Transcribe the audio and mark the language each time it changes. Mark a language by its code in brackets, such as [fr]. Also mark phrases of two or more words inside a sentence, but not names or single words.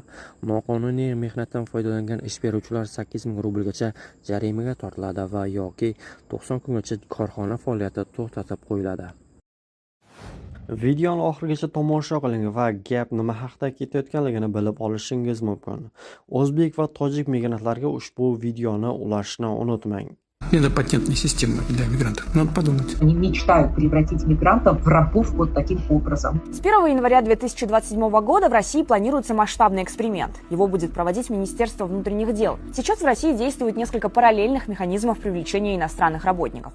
[uz] Noqonuniy mehnatdan foydalangan ish beruvchilar 8 ming rublgacha jarimaga tortiladi va yoki 90 kungacha korxona faoliyati to'xtatib qo'yiladi. Videoni oxirigacha tomosha qiling va gap nima haqida ketayotganligini bilib olishingiz mumkin. O'zbek va tojik migrantlarga ushbu videoni ulashni unutmang. [ru] Это патентная система для мигрантов. Надо подумать. Они мечтают превратить мигрантов в рабов вот таким образом. С 1 января 2027 года в России планируется масштабный эксперимент. Его будет проводить Министерство внутренних дел. Сейчас в России действует несколько параллельных механизмов привлечения иностранных работников.